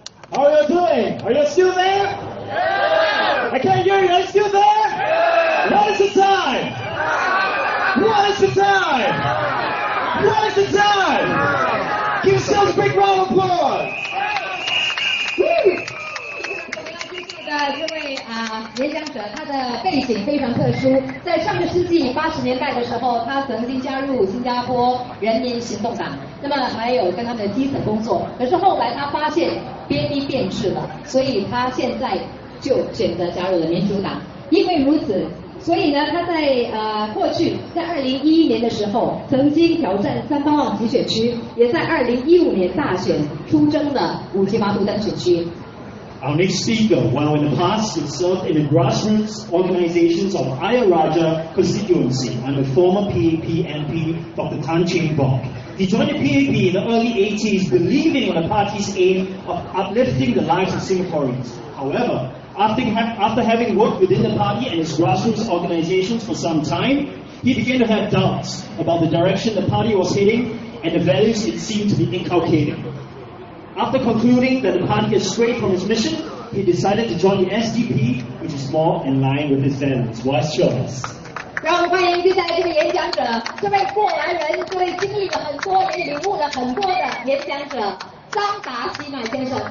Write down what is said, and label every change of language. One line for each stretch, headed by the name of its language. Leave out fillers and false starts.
English: How are you doing? Are you still there? Yeah. I can't hear you. Are you still there? Yeah. What is the time? What is the time? What is the time? Give yourselves a big round of applause.
Chinese: 这位演讲者，他的背景非常特殊。在上个世纪80年代的时候，他曾经加入新加坡人民行动党，那么还有跟他们的基层工作。可是后来他发现边地变质了，所以他现在就选择加入了民主党。因为如此，所以呢，他在过去在2011年的时候，曾经挑战三八旺集选区，也在2015年大选出征了Bukit Batok单选区。
English: Our next speaker, while in the past he served in the grassroots organizations of Ayer Rajah constituency under former PAP MP Dr. Tan Cheng Bock. He joined the PAP in the early 80s, believing on the party's aim of uplifting the lives of Singaporeans. However, after having worked within the party and its grassroots organizations for some time, he began to have doubts about the direction the party was heading and the values it seemed to be inculcating. After concluding that the party had strayed from its mission, he decided to join the SDP, which is more in line with his values. Wise choice.
Chinese: 让我们欢迎接下来这位演讲者，这位过来人，这位经历了很多，也领悟了很多的演讲者张达西麦先生。